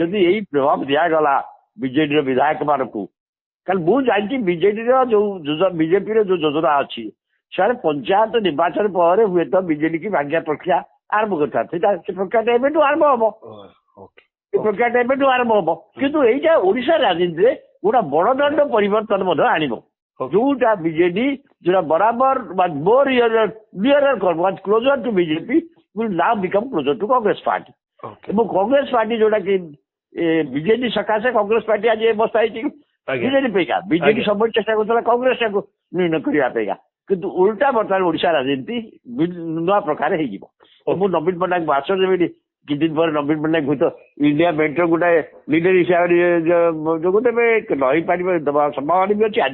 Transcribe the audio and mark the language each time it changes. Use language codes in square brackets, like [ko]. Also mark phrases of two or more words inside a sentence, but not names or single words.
[or] ଯଦି ଏଇ ପ୍ରଭାବ ଦିଆଗଲା ବିଜେଡିର ବିଧାୟକ ମାନଙ୍କୁ, କାରଣ ମୁଁ ଜାଣିଛି ବିଜେଡିର ବିଜେପିର ଯୋଉ ଯୋଜନା ଅଛି, ସେମାନେ ପଞ୍ଚାୟତ ନିର୍ବାଚନ ପରେ ହୁଏତ ବିଜେଡି କି ଭାଙ୍ଗିବା ପ୍ରକ୍ରିୟା ଆରମ୍ଭ କରିଥାନ୍ତି। ସେ ପ୍ରକ୍ରିୟାଟା ଏବେଠୁ ଆରମ୍ଭ ହବ, ଏ ପ୍ରକ୍ରିୟାଟା ଏବେଠୁ ଆରମ୍ଭ ହବ। କିନ୍ତୁ ଏଇଟା ଓଡିଶା ରାଜନୀତିରେ ଗୋଟେ ବଡଦାଣ୍ଡ ପରିବର୍ତ୍ତନ ମଧ୍ୟ ଆଣିବ। ଯୋଉଟା ବିଜେଡି ଯୋଉଟା ବରାବର [en] more closer to BJP will now become closer to Congress party. [or] ଏବଂ କଂଗ୍ରେସ ପାର୍ଟି ଯୋଉଟା କି ବିଜେଡି ସକାଶେ କଂଗ୍ରେସ ପାର୍ଟି ଆଜି ବସ୍ତା ହେଇଛି ବିଜେଡି ପାଇଁକା। ବିଜେଡି ସବୁବେଳେ ଚେଷ୍ଟା କରୁଥିଲା କଂଗ୍ରେସଟାକୁ ନିର୍ଣ୍ଣୟ କରିବା ପାଇଁକା, କିନ୍ତୁ ଓଲଟା ବର୍ତ୍ତମାନ ଓଡିଶା ରାଜନୀତି ନୂଆ ପ୍ରକାର ହେଇଯିବ। ମୁଁ ନବୀନ ପଟ୍ଟନାୟକ ଆଶ୍ୱାସ ଦେବିନି କିଛି ଦିନ ପରେ ନବୀନ ପଟ୍ଟନାୟକ ହୁଏତ ଇଣ୍ଡିଆ ମେଣ୍ଟର ଗୋଟେ ଲିଡର ହିସାବରେ ଯୋଗ ଦେବେ, ରହିପାରିବେ ଦେବା ସମ୍ଭାବନା ବି ଅଛି।